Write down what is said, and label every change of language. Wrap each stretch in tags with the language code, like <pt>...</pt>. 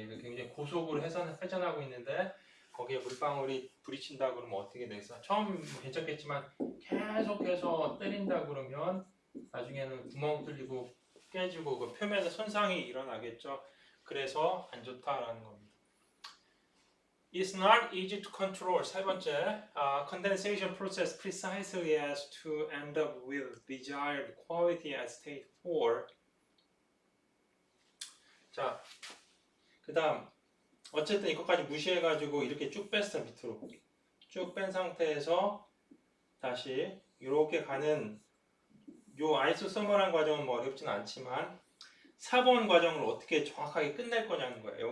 <ko>이거 굉장히 고속으로 회전하고 있는데 거기에 물방울이 부딪힌다 그러면 어떻게 되겠어? 처음 괜찮겠지만 계속해서 때린다 그러면 나중에는 구멍 뚫리고 깨지고 그 표면에 손상이 일어나겠죠. 그래서 안 좋다라는 겁니다.</ko> <en>It's not easy to control.</en> <ko>세 번째,</ko> <en>condensation process precisely as to end up with desired quality at state 4.</en> <ko>자, 그 다음 어쨌든 이것까지 무시해가지고 이렇게 쭉 뺐어. 밑으로 쭉 뺀 상태에서 다시 이렇게 가는 요 아이소서멀한 과정은 뭐 어렵진 않지만 4번 과정을 어떻게 정확하게 끝낼 거냐는 거예요.</ko>